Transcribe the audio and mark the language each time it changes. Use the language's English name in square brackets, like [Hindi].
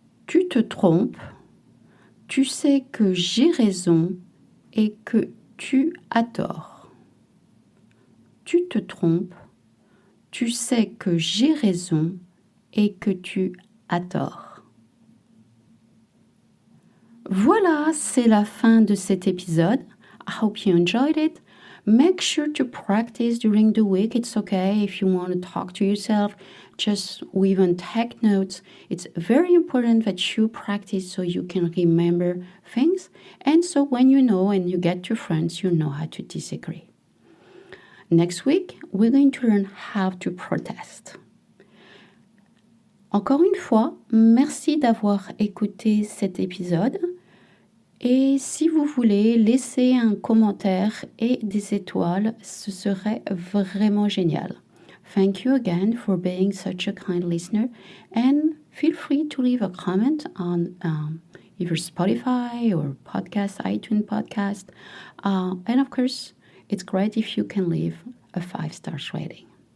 [French] Tu te trompes, tu sais que j'ai raison et que tu as tort. Tu te trompes, tu sais que j'ai raison et que tu as tort. Voilà, c'est la fin de cet épisode. [English] I hope you enjoyed it. Make sure to practice during the week. It's okay if you want to talk to yourself, just even take notes. It's very important that you practice so you can remember things. And so when you know and you get to friends, you know how to disagree. Next week, we're going to learn how to protest. [French] Encore une fois, merci d'avoir écouté cet épisode. Et si vous voulez laisser un commentaire et des étoiles, ce serait vraiment génial. [English] Thank you again for being such a kind listener, and feel free to leave a comment on either Spotify or iTunes podcast. And of course, it's great if you can leave a 5-star rating.